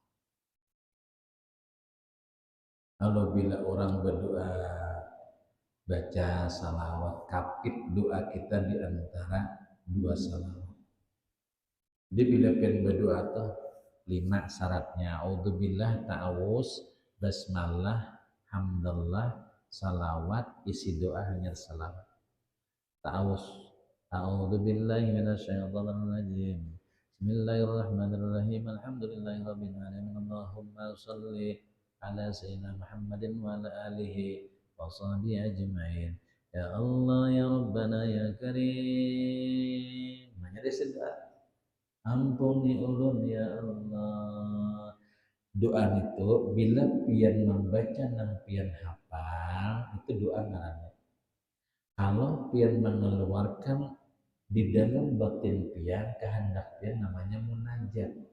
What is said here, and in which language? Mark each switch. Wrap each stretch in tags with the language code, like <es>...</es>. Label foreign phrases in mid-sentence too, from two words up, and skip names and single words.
<id>Kalau bila orang berdoa baca salawat, kapit doa kita di antara dua salawat. Jadi bila pengen berdoa tuh 5 syaratnya. A'udzubillah, ta'awuz, basmalah, hamdallah, salawat, isi doa hanya salawat. Ta'awuz,</id> <ar>أعوذ بالله من الشيطان الرجيم. بسم الله الرحمن الرحيم. الحمد لله رب العالمين. اللهم صل على سيدنا محمد وعلى آله وصحبه أجمعين. يا الله يا ربنا يا كريم.</ar> <bjn>Namanya doa. Ampuni ulun</bjn> <ar>يا الله.</ar> <bjn>Doa itu bila pian membaca dan pian hafal itu doa ngaranna. Kalau pian mengeluarkan di dalam batin pian, kehendak pian, namanya munajat.</bjn>